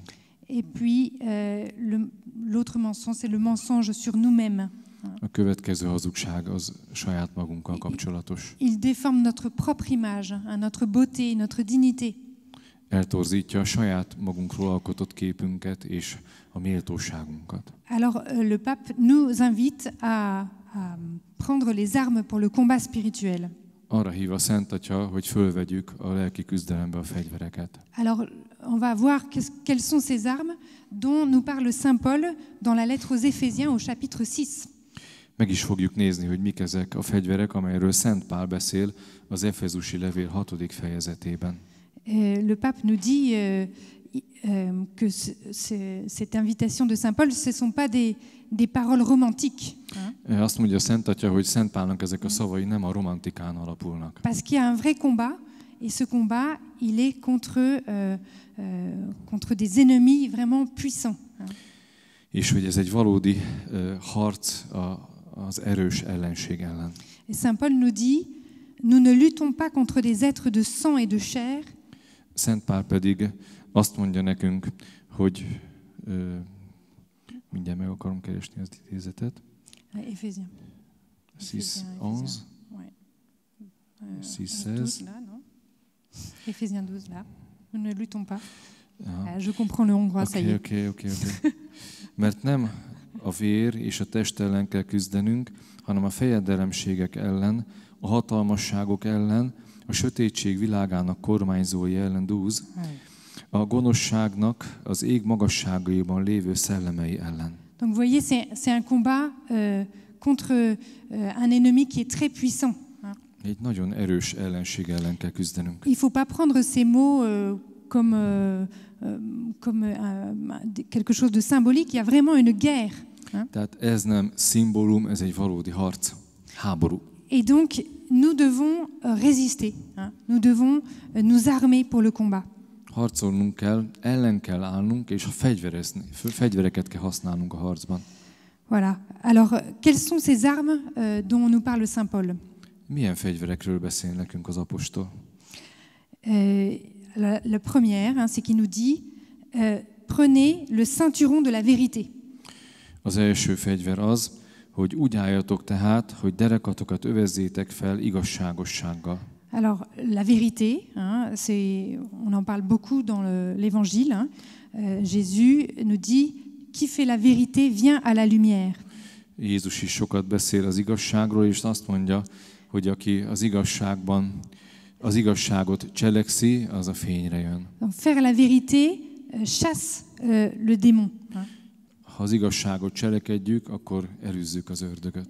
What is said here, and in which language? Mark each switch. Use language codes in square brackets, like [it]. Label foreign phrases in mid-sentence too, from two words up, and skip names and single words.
[fr] Et puis l'autre mensonge, c'est le mensonge sur nous-mêmes. [hu] A következő hazugság az saját magunkkal kapcsolatos. [fr] Il déforme notre propre image, notre beauté, notre dignité. [hu] Eltorzítja a saját magunkról alkotott képünket és a méltóságunkat. [fr] Alors le pape nous invite à prendre les armes pour le combat spirituel. [hu] Arra hív a Szent Atya, hogy fölvegyük a lelki küzdelembe a fegyvereket. [fr] Alors on va voir quelles sont ces armes dont nous parle Saint Paul dans la lettre aux Éphésiens au chapitre 6. [hu] Meg is fogjuk nézni, hogy mik ezek a fegyverek, amelyről Szent Pál beszél az Efezusi levél 6. fejezetében. [fr] Le pape nous dit que cette invitation de Saint Paul, ce ne sont pas des paroles romantiques. [hu] Azt mondja Szent Atya, hogy Szent Pálnak ezek a szavai nem a romantikán alapulnak. [fr] Parce qu'il y a un vrai combat, et ce combat, il est contre des ennemis vraiment puissants. [hu] És hogy ez egy valódi harc az erős ellenség ellen. [fr] Et Saint Paul nous dit, nous ne luttons pas contre des êtres de sang et de chair. [hu] Szent Pál pedig azt mondja nekünk, hogy mindjárt meg akarom keresni az idézetet. [fr] Éphésiens. 6:11. Ouais. 6:16. Éphésiens 12 là. Nous ne luttons pas. Je comprends le hongrois, ça y est. [hu] Oké. Mert nem a vér és a test ellen kell küzdenünk, hanem a fejedelemségek ellen, a hatalmasságok ellen, a sötétség világának kormányzói ellen, a gonoszságnak az ég magasságaiban lévő szellemei ellen. [fr] Donc vous voyez, c'est un combat contre un ennemi qui est très puissant. [hu] Egy nagyon erős ellenség ellen kell küzdenünk. [fr] Il faut pas prendre ces mots comme quelque chose de symbolique. Il y a vraiment une guerre. [hu] Tehát ez nem szimbólum, ez egy valódi harc, háború. [fr] Et donc nous devons résister. Nous devons nous armer pour le combat. [hu] Harcolnunk kell, ellen kell állnunk, és fegyvereket kell használnunk a harcban. [fr] Voilà. Alors, quelles sont ces armes dont nous parle Saint Paul? [hu] Milyen fegyverekről beszél nekünk az apostol? [fr] La première, c'est qu'il nous dit prenez le ceinturon de la vérité. [hu] Az első fegyver az, hogy úgy álljatok tehát, hogy derekatokat övezzétek fel igazságossággal. [fr] Alors, la vérité, on en parle beaucoup dans l'Évangile. Jésus nous dit, qui fait la vérité vient à la lumière. [hu] Jézus is sokat beszél az igazságról, és azt mondja, hogy aki az igazságot cselekszi, az a fényre jön. [fr] Donc, faire la vérité chasse le démon. [hu] Ha az igazságot cselekedjük, akkor elűzzük az ördögöt.